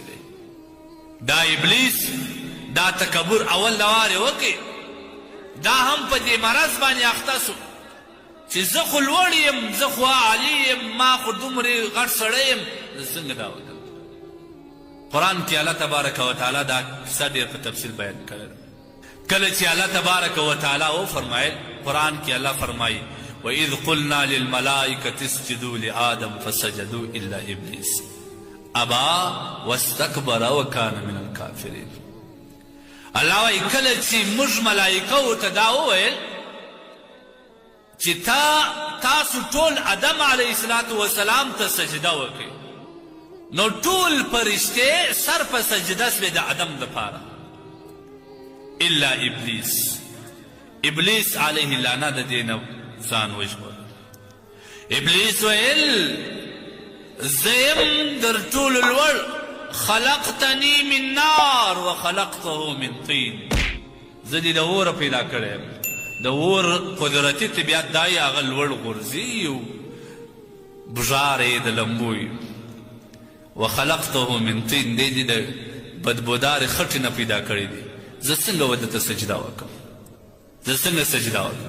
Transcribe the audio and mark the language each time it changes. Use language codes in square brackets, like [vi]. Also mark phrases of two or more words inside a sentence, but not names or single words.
[ps] دی دا ابلیس دا تکبر اول د وارې وکړي دا هم په دې مرض باندې اخته سو چې زه خو لوړ یم زه خو عالي یم ما خو دومرې غټ سړی یم څنګه دا وکړم قرآن کې [ar] الله تبارک وتعالی [ps] دا کیسه ډېر په تفصیل بیان کړی کله چې [ar] الله تبارک وتعالی [ps] وفرمایل قرآن کې الله فرمایي [ar] وَإِذْ قُلْنَا لِلْمَلَائِكَةِ اسْجُدُوا لِآدَمَ فَسَجَدُوا إِلَّا إِبْلِيسَ أَبَى وَاسْتَكْبَرَ وَكَانَ مِنَ الْكَافِرِينَ [ps] الله وایي کله چې موږ ملایکو ته دا وویل چې تاسو ټول آدم [ar] علیه السلام [ps] ته سجده وکړئ نو ټول فرشتې سر په سجده سوې د آدم دپاره الا ابلیس [ar] علیه اللعنه [ps] د دې نه ځان وژغور ابلیس ویل زه یم در ټولو لوړ [ar] خلقتنی من نار وخلقته من طین [ps] زه دې د اوره پیدا کړی یم د اور قدرتي طبیعت دا یې هغه لوړ غورځي او بژار یې د لمبو وي [ar] وخلقته من طین [ps] دی د بدبودارې خټې نه پیدا کړی دی زه څنګه ودته سجده وکړم زه څنګه سجده وکړم؟